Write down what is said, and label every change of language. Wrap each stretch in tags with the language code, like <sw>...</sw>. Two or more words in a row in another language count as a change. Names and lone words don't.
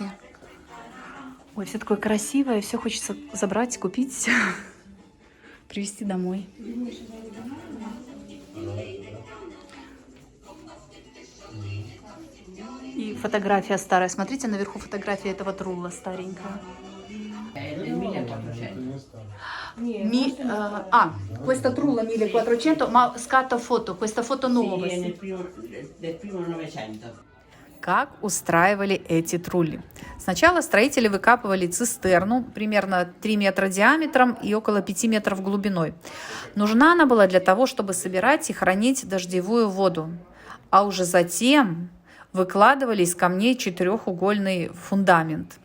<ru>Ой, все такое красивое, все хочется забрать, купить, привезти домой. И фотография старая. Смотрите, наверху фотография этого трулла старенького.</ru> <it>Questa trulla 1400, ma scatta foto, questa foto nuova.</it> <ru>Как устраивали эти трулли? Сначала строители выкапывали цистерну примерно 3 метра диаметром и около 5 метров глубиной. Нужна она была для того, чтобы собирать и хранить дождевую воду. А уже затем выкладывали из камней четырехугольный фундамент.</ru>